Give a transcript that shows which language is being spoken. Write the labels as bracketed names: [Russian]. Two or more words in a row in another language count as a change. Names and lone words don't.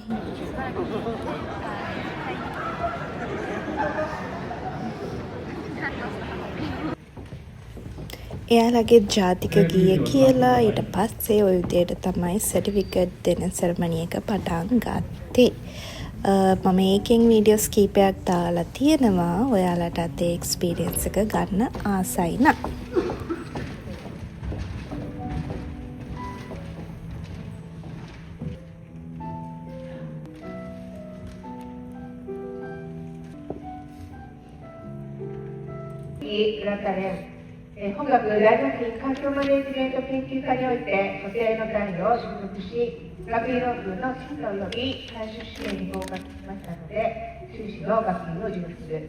[Sinhala] එයාලගේ ජාතික ගීය කියලා ඊට පස්සේ ඔය විදියට තමයි සර්ටිෆිකට් දෙන සෙරමනි එක පටන් ගත්තේ. මම ඒකෙන් වීඩියෝස් කීපයක් දාලා තියෙනවා. ඔයාලටත් ඒ එක්ස්පීරියන්ස් එක ගන්න ආසයි නම්. [Japanese] 本学大学院環境マネジメント研究科において所定の単位を取得し、学位論文の進路及び監修試験に合格しましたので、修士の学位を受領する。